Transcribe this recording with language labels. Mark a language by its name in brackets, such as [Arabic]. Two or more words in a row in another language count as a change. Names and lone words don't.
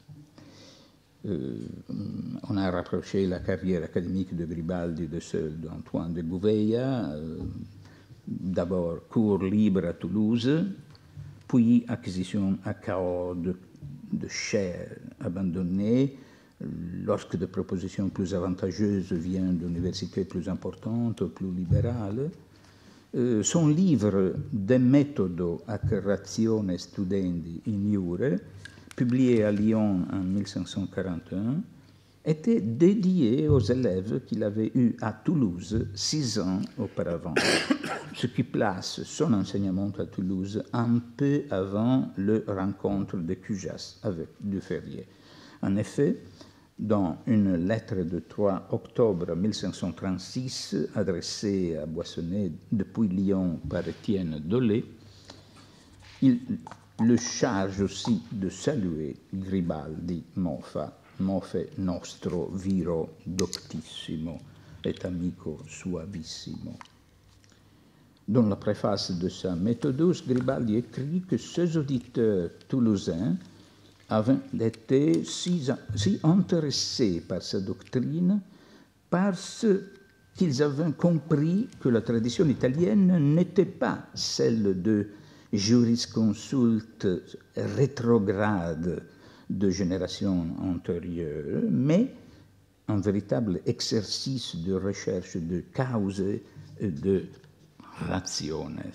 [French] On a rapproché la carrière académique de Gribaldi de celle d'Antoine de Gouveia, d'abord cours libre à Toulouse, puis acquisition à Cahors de chaires abandonnées, lorsque des propositions plus avantageuses viennent d'universités plus importantes, plus libérales. Son livre De metodo ac ratione studendi in iure, publié à Lyon en 1541, était dédié aux élèves qu'il avait eus à Toulouse 6 ans auparavant, ce qui place son enseignement à Toulouse un peu avant la rencontre de Cujas avec Duferrier. En effet, dans une lettre de 3 octobre 1536 adressée à Boissonnet depuis Lyon par Étienne Dolé, le charge aussi de saluer Gribaldi, [Latin] mofe nostro viro doctissimo et amico suavissimo. [French] Dans la préface de sa Méthodus, Gribaldi écrit que ses auditeurs toulousains avaient été si intéressés par sa doctrine parce qu'ils avaient compris que la tradition italienne n'était pas celle de jurisconsulte rétrograde de générations antérieures, mais un véritable exercice de recherche de causes et de rationes.